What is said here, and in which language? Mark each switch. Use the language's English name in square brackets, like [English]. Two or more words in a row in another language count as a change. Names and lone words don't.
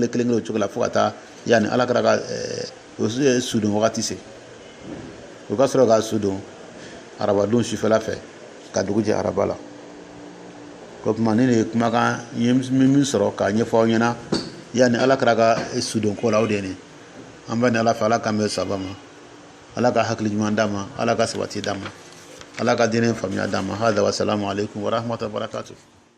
[Bambara] kelen o cogo la fo ka taa yanni Ala kɛra ka sudon wagati se u ka sɔrɔ ka sudon arabadon sufɛla fɛ ka dugu jɛ araba la o tuma ne de ye kumakan n ye min sɔrɔ k'a ɲɛfɔ aw ɲɛna yanni Ala kɛra ka sudon ko la o de ye nin an bɛ ni Ala fɛ Ala k'an bɛn saba ma Ala ka hakili ɲuman d'a ma Ala ka sabati d'a ma Ala ka diinɛ faamuya d'a ma [Arabic] هذا والسلام عليكم ورحمة الله وبركاته